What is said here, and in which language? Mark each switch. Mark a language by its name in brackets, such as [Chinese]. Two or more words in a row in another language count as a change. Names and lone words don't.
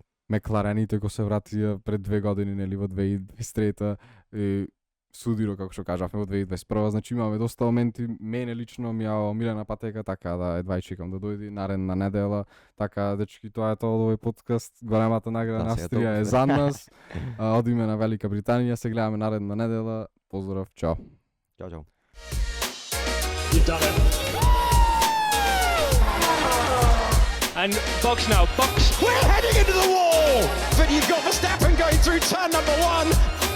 [Macedonian] Мекларените кои се вратија пред 2 години, нели во 2023 и судиро како што кажавме во 2021, значи имаме доста моменти. Мене лично ми ја омилена патека, така да едва чекам да дојде наредна недела. Така дечки, тоа е тоа од овој подкаст. Големата награда на Австрија е за нас. Одиме на Велика Британија, се гледаме наредна недела. Поздрав, чао. Чао, чао. [English] You've done it. And Box now, Box. We're heading into the wall, but you've got Verstappen going through turn number 1.